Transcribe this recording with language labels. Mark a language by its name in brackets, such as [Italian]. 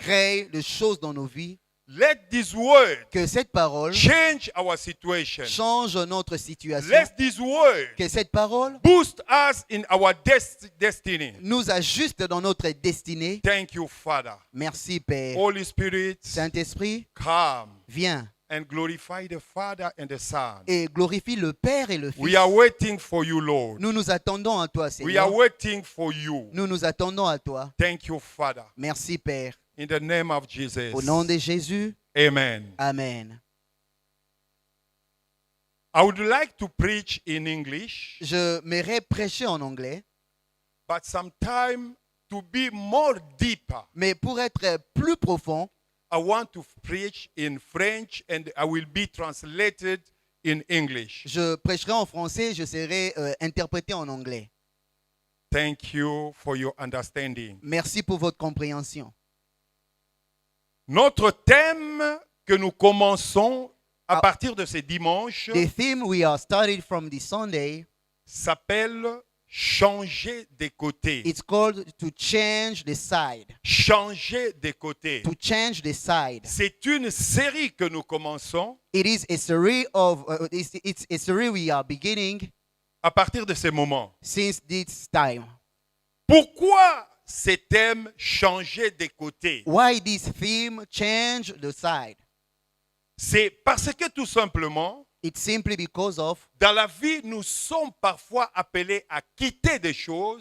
[French] crée des choses dans nos vies. [English] Let this word [French] Que cette parole [English] change our situation. [French] change notre situation. [English] Let this word [French] Que cette parole [English] boost us in our destiny. [French] nous ajuste dans notre destinée. [English] Thank you, Father. [French] Merci, Père. [English] Holy Spirit, [French] Saint-Esprit, [English] come [French] viens [English] and glorify the Father and the Son. [French] et glorifie le Père et le Fils. [English] We are waiting for you, Lord. [French] Nous nous attendons à toi, [English] We are [French] Seigneur. [English] waiting for you. [French] Nous nous attendons à toi. [English] Thank you, Father. [French] Merci, Père. [English] In the name of Jesus. [French] Au nom de Jésus, [English] Amen. [French] Amen. [English] I would like to preach in English, [French] Je m'aimerais prêcher en anglais, [English] but sometimes to be more deeper, [French] mais pour être plus profond, [English] I want to preach in French and I will be translated in English. [French] je prêcherai en français, je serai interprété en anglais. [English] Thank you for your understanding. [French] Merci pour votre compréhension. Notre thème que nous commençons à partir de ce dimanche [English] The theme we are starting from this Sunday, [French] s'appelle changer des côtés. [English] it's called to change the side. [French] Changer des côtés. [English] To change the side. [French] C'est une série que nous commençons [English] It is a series of it's a series we are beginning [French] à partir de ces moments. [English] since this time. [French] Pourquoi ces thèmes changer des côtés? [English] Why this theme change the side? [French] C'est parce que tout simplement, [English] It's simply because of [French] dans la vie, nous sommes parfois appelés à quitter des choses